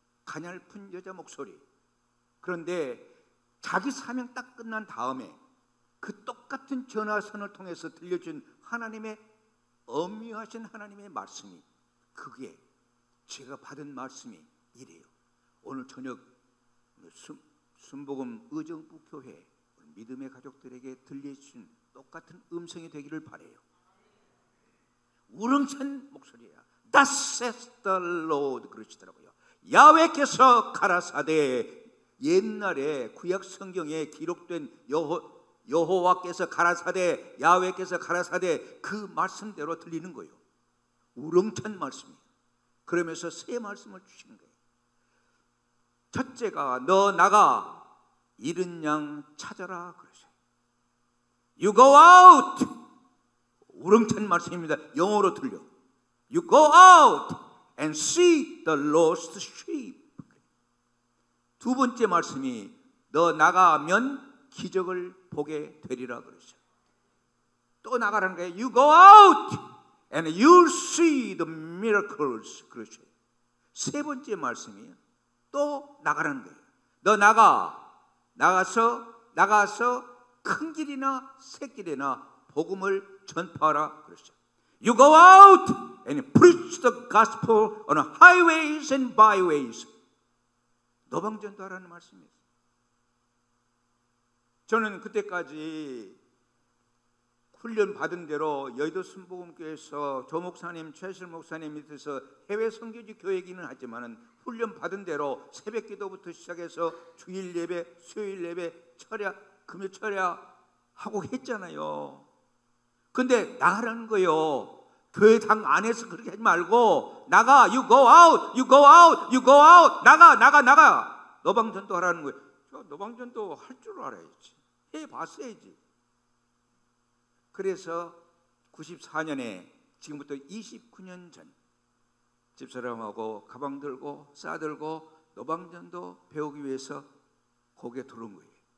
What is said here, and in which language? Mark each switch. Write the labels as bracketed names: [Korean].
[Korean] 가냘픈 여자 목소리. 그런데 자기 사명 딱 끝난 다음에 그 똑같은 전화선을 통해서 들려준 하나님의 엄미하신 하나님의 말씀이, 그게 제가 받은 말씀이 이래요. 오늘 저녁 순복음 의정부 교회 믿음의 가족들에게 들려주신 똑같은 음성이 되기를 바라요. 우렁찬 목소리야. [English] Thus says the Lord, [Korean] 그러시더라고요. 야훼께서 가라사대, 옛날에 구약 성경에 기록된 여호와께서 가라사대, 야훼께서 가라사대, 그 말씀대로 들리는 거예요. 우렁찬 말씀이에요. 그러면서 세 말씀을 주시는 거예요. 첫째가 너 나가 잃은 양 찾아라 그러세요. [English] You go out. [Korean] 우렁찬 말씀입니다. 영어로 들려. [English] You go out and seek the lost sheep. [Korean] 두 번째 말씀이 너 나가면 기적을 보게 되리라 그러죠. 또 나가라는 거예요. [English] You go out and you'll see the miracles. [Korean] 그렇죠. 세 번째 말씀이 또 나가라는 거예요. 너 나가서 큰 길이나 새길이나 복음을 전파하라 그러죠. [English] You go out and preach the gospel on highways and byways. [Korean] 노방전도하라는 말씀이에요. 저는 그때까지 훈련 받은 대로 여의도 순복음교회에서 조 목사님, 최실 목사님 밑에서 해외 선교지 교회이기는 하지만은 훈련 받은 대로 새벽 기도부터 시작해서 주일 예배, 수요일 예배, 철야, 금요 철야 하고 했잖아요. 근데 나가라는 거예요. 교회당 안에서 그렇게 하지 말고 나가. [English] You go out, you go out, you go out. [Korean] 나가. 노방전도 하라는 거예요. 저 노방전도 할 줄 알아야지. 해봤어야지. 그래서 94년에 지금부터 29년 전 집사람하고 가방 들고 싸들고 노방전도 배우기 위해서 거기에 들어온 거예요.